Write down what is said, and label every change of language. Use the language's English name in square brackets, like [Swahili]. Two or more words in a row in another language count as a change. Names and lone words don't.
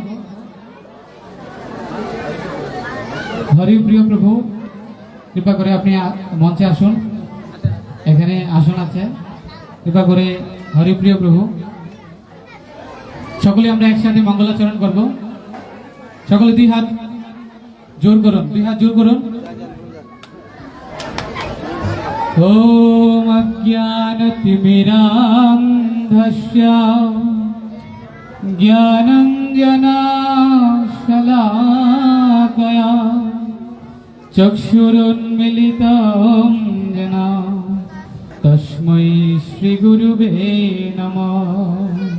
[Bangla] হরি প্রিয় প্রভু, কৃপা করে আপনি মঞ্চে আসুন, এখানে আসন আছে। কৃপা করে হরি প্রিয় প্রভু, সকলে আমরা একসাথে মঙ্গলাচরণ করব। সকলে 2 হাত জোর করুন, 2 হাত জোর করুন। [Sanskrit] ॐ अज्ञानतिमिरान्धस्य ज्ञानञ्जनशलाकया चक्षुरुन्मिलितं येन तस्मै श्रीगुरुवे नमः।